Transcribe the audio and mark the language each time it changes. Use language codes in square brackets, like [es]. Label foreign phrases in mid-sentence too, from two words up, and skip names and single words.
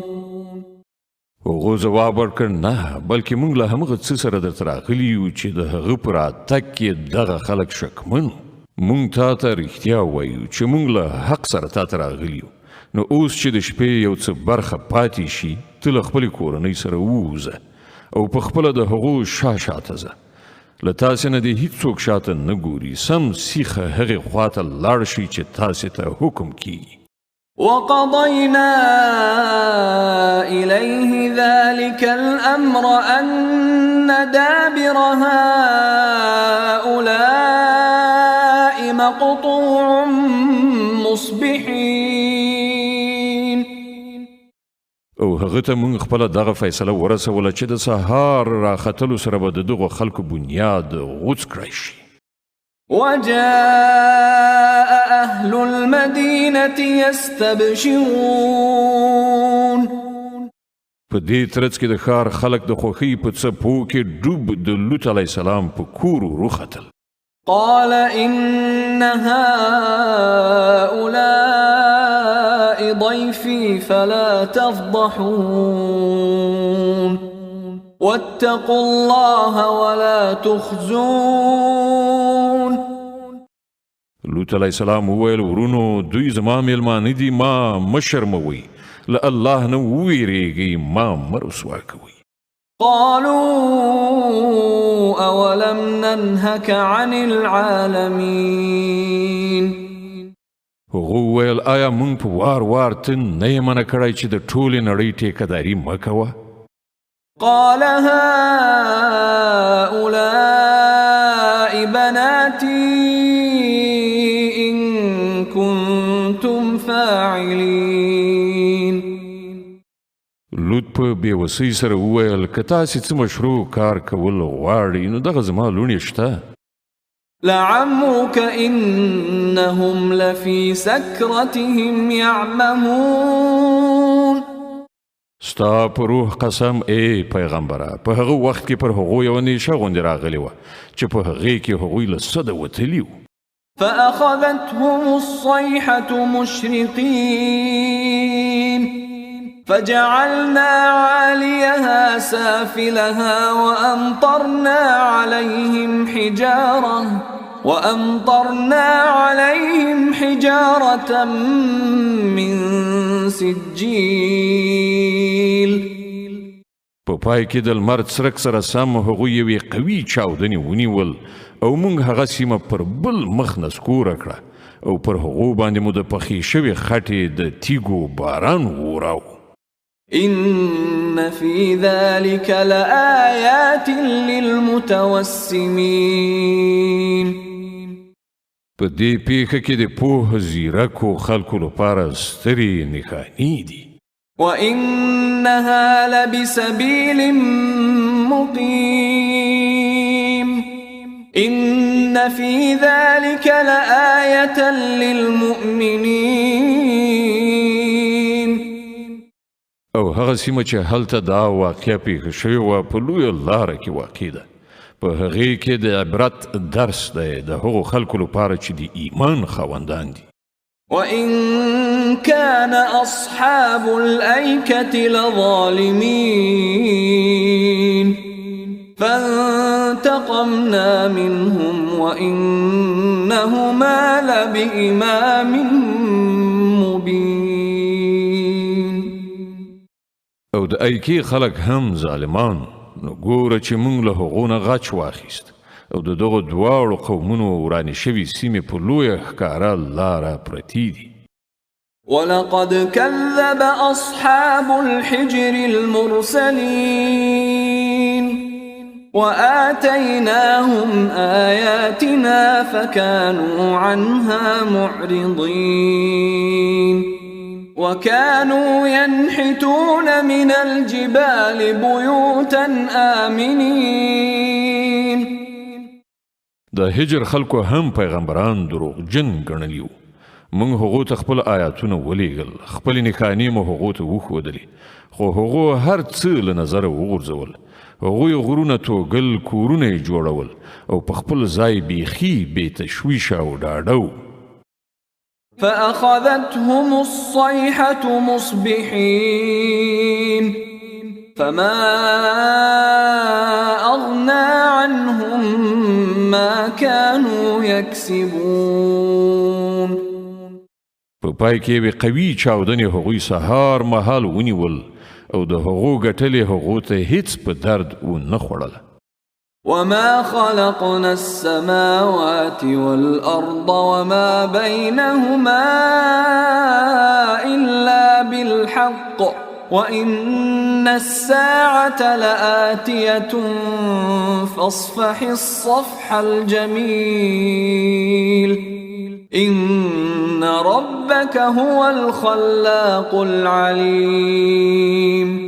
[ps] هغو ځواب ورکړ نه بلکې موږ له همغه څه سره درته راغلي یو چې د هغه په راتګ کې دغه خلک شکمن موږ تا ته رښتیا وایو چې موږ له حق سره تا ته راغلي یو نو اوس چې د شپې یو څه برخه پاتې شي ته له خپلې کورنۍ سره ووځه او په خپله د هغو شاته ځه له تاسې نه دې هیڅوک شاته نه ګوري سم سیخه هغې خواته لاړ شي چې تاسې ته حکم کیږي [ar] وقضينا إليه ذلك الأمر أن دابر هؤلاء مقطوع مصبحين [ps] او هغه ته موږ خپله دغه فیصله ورسوله چې د سهار راختلو سره به د دغو خلکو بنیاد غوڅ کړی شي [ar] وجاء أهل المدينة يستبشرون [ps] په دې ترڅ کې د ښار خلک د خوښۍ په څپو کې ډوب د لوط [ar] علیه السلام [ps] په کور وروختل [ar] قال إن هؤلاء ضيفي فلا تفضحون واتقوا الله ولا تخزون [ps] لوط [ar] علیه السلام [ps] وویل ورونو دوی زما میلمانه دي ما مه شرموئ له الله نه وویریږئ ما مه رسوا کوئ [ar] قالوا أولم ننهك عن العالمين [ps] هغو وویل آیا موږ په وار وار ته نه یې منع کړی چې د ټولې نړۍ ټیکهداري مه کوه [ar] قال هؤلاء بناتي إن كنتم فاعلين [ps] لوط په بېوسۍ سره وویل که تاسې څه مشروع کار کول غواړئ نو دغه زما لوڼې شته [ar] لعمرك إنهم لفي سكرتهم يعمهون [ps] ستا په روح قسم ای پیغمبره په هغه وخت کې پر هغو یوه نیشه غوندې راغلې وه چې په هغې کې هغوی له سده وتلي وو [ar] فأخذتهم الصيحة مشرقين فجعلنا عاليها سافلها وأمطرنا عليهم حجارة من سجيل [ps] په پای کې د لمر څرک سره سم هغوی یوې قوي چاودنې ونیول او موږ هغه سیمه پر بل مخ نسکوره کړه او پر هغو باندې مو د پخې شوې خټې د تیږو باران وراو [ar] إن في ذلك لآيات للمتوسمين [ps] په دې پیښه کې د پوه زیرکو خلکو لپاره سترې نښانې دي [ar] وإنها لبسبيل مقيم إن في ذلك لآية للمؤمنين [ps] او هغه سیمه چې هلته دا واقعه پیښه شوې وه په لویه لاره کې واقع ده په هغې کې د عبرت درس دی د هغو خلکو لپاره چې د ایمان خاوندان دي [ar] وإن كان أصحاب الأيكة لظالمين فانتقمنا منهم وإنهما لبإمام مبين [ps] او د ایکی خلک هم ظالمان نو ګوره چې موږ له هغو نه غچ واخیست او د دغو دواړو قومونو ورانې شوي سیمې په لویه ښکاره لاره پرتې دي [ar] ولقد كذب أصحاب الحجر المرسلين وآتيناهم آياتنا فكانوا عنها معرضين وكانوا ينحتون من الجبال بيوتا آمنين [ps] د هجر خلکو هم پیغمبران دروغجن ګڼلي وو موږ هغو ته خپل آیاتونه ولیږل خپلې نښانې مو هغو ته وښودلې خو هغو هر څه له نظره وغورځول هغوی غرونه توږل کورونه یې جوړول او په خپل ځای بیخي بې تشویشه او ډاډه [ar] فأخذتهم الصيحة مصبحين فما أغنى عنهم ما كانوا يكسبون [ps] په پای کې به قوي چاودنې هغوی سهار مهال ونیول او د هغو ګټلې هغو ته هیڅ په درد ونه خوړله. [ar] وما خلقنا السماوات والأرض وما بينهما إلا بالحق وإن الساعة لآتية فاصفح الصفح الجميل إن ربك هو الخلاق العليم.